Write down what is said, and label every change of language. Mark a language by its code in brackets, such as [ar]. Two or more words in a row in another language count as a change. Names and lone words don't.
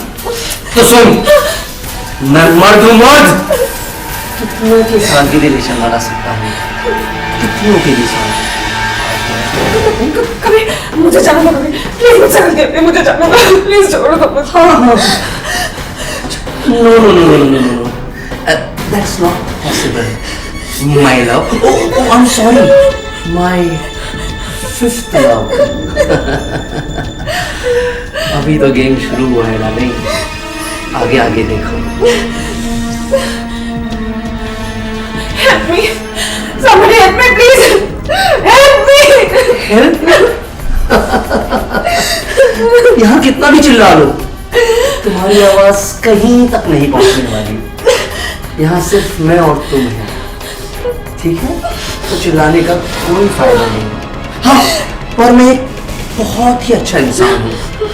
[hi] तो सुन, मैं मर्द हूँ, मर्द। कितनों के साथ भी रिलेशन बना सकता हूँ, कितनों के भी साथ। कभी मुझे जाना दो कभी, प्लीज मुझे जाने दो, मुझे जाना दो, प्लीज छोड़ दो मुझे। हाँ, [en] no, no, no, no, no, no. That's not possible, my love. Oh, I'm sorry, my fifth love. [hi] अभी तो गेम शुरू हुआ है ना, नहीं? आगे आगे देखो। [en] Help me, somebody help me, please, help me. Help me? [hi] यहाँ कितना भी चिल्ला लो, तुम्हारी आवाज कहीं तक नहीं पहुंचने वाली। यहाँ सिर्फ मैं और तुम हैं, ठीक है? तो चिल्लाने का कोई फायदा नहीं। हाँ, पर मैं एक बहुत ही अच्छा इंसान हूँ।